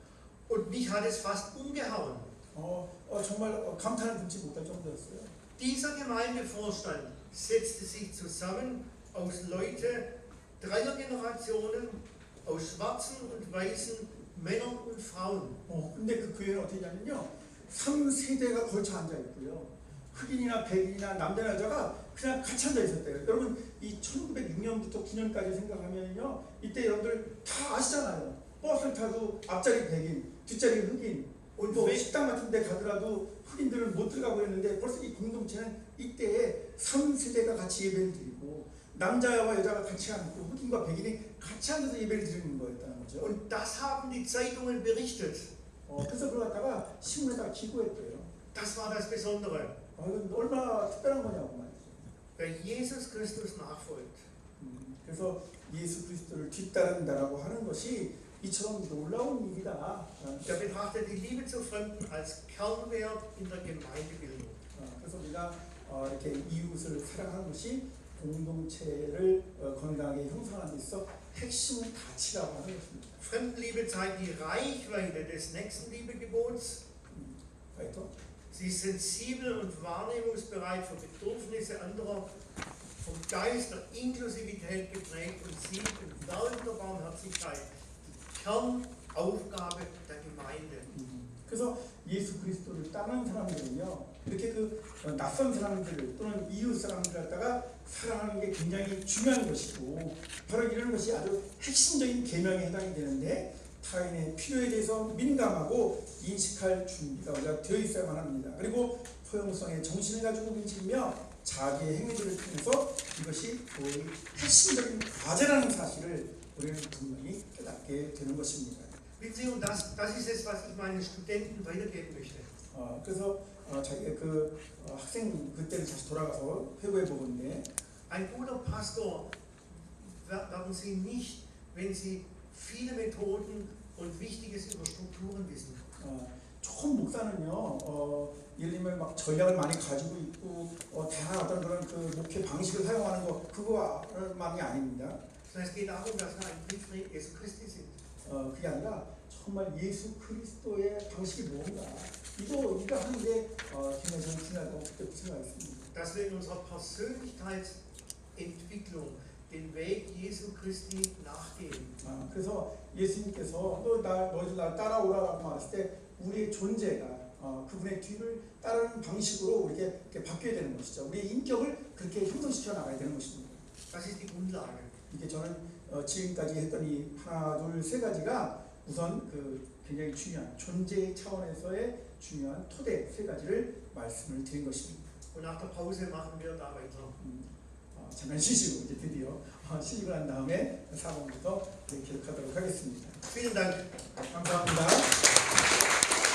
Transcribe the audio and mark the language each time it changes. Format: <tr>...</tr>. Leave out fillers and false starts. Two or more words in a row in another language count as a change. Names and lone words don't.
<de>Und mich hat es fast umgehauen.</de> <ko>정말 감탄을 금치 못할 정도였어요.</ko> <de>Dieser Gemeindevorstand setzte sich zusammen aus Leuten 3er Generationen, aus schwarzen und weißen Männern und Frauen.</de> <ko>근데 그 교회는 어떻게 하냐면요. 3세대가 걸쳐 앉아 있고요. 흑인이나 백인이나 남자나 여자가 그냥 같이 앉아 있었대요. 여러분 이 1906년부터 9년까지 생각하면요. 이때 여러분들 다 아시잖아요. 버스를 타도 앞자리 백인, 뒷자리 흑인, 또 식당 같은 데 가더라도 흑인들은 못 들어가고 했는데 벌써 이 공동체는 이때에 3세대가 같이 예배를 드리고 남자와 여자가 같이 앉고 흑인과 백인이 같이 앉아서 예배를 드리는 거였다는 거죠.</ko> <de>Und das haben die Zeitungen berichtet.</de> <ko>그래서 그걸 갖다가 신문에다가 기고했대요.</ko> <de>Das war das Besondere.</de> <ko>이건 얼마나 특별한 거냐고 말이죠.</ko> <de>Wer Jesus Christus nachfolgt,</de> <ko>그래서 예수 그리스도를 뒤따른다라고 하는 것이 이처럼 놀라운 일이다.</ko> <de>der betrachtet die Liebe zu Fremden als Kernwert in der Gemeindebildung.</de> <ko>그래서 우리가 이렇게 이웃을 사랑하는 것이 공동체를 건강하게 형성하는 데 있어 핵심 가치라고 하는 것입니다.</ko> <de>Fremdenliebe zeigt die Reichweite des Nächstenliebegebots. weiter. Sie ist sensibel und wahrnehmungsbereit für Bedürfnisse anderer, vom Geist der Inklusivität geprägt und sieht im Werk der Barmherzigkeit die Kernaufgabe der Gemeinde.</de> <ko>그래서 예수 그리스도를 따르는 사람들은요, 이렇게 그 낯선 사람들 또는 이웃 사람들 갖다가 사랑하는 게 굉장히 중요한 것이고, 바로 이런 것이 아주 핵심적인 계명에 해당이 되는데, 타인의 필요에 대해서 민감하고 인식할 준비가 우리가 되어 있어야만 합니다. 그리고 포용성의 정신을 가지고 움직이며 자기의 행위들을 통해서 이것이 거의 핵심적인 과제라는 사실을 우리는 분명히 깨닫게 되는 것입니다.</ko> <de>Wissen Sie, und das ist es, was ich meinen Studenten weitergeben möchte.</de> <ko>그래서 자기가 그 학생 그때를 다시 돌아가서 회고해 보건데,</ko> <de>Ein guter Pastor werden Sie nicht, wenn Sie viele Methoden und Wichtiges über Strukturen wissen.</de> <ko>좋은 목사는요, 예를 들면 막 전략을 많이 가지고 있고 다양한 어떤 그런 그 목회 방식을 사용하는 거 그거만이 아닙니다.</ko> <de>Sondern es geht darum, dass wir ein Brief Jesu Christi sind.</de> <ko>그게 아니라 정말 예수 그리스도의 방식이 뭔가 이거 하는데 굉장히 중요하다고 그때 생각했습니다.</ko> <de>Dass wir in unserer Persönlichkeitsentwicklung den Weg Jesu Christi nachgehen.</de> <ko>그래서 예수님께서 너희들 날 따라오라고 말했을 때 우리의 존재가 그분의 뒤를 따르는 방식으로 이렇게 바뀌어야 되는 것이죠. 우리의 인격을 그렇게 형성시켜 나가야 되는 것입니다.</ko> <de>Das ist die Grundlage.</de> <ko>이게 저는 지금까지 했던 이 하나, 둘, 세 가지가 우선 그 굉장히 중요한 존재 차원에서의 중요한 토대 세 가지를 말씀을 드린 것입니다.</ko> <de>Und nach der Pause machen wir da weiter.</de> <ko>잠깐 쉬시고 이제 드디어 쉬고 난 다음에 4번부터 기록하도록 하겠습니다.</ko> <de>Vielen Dank.</de> <ko>감사합니다.</ko>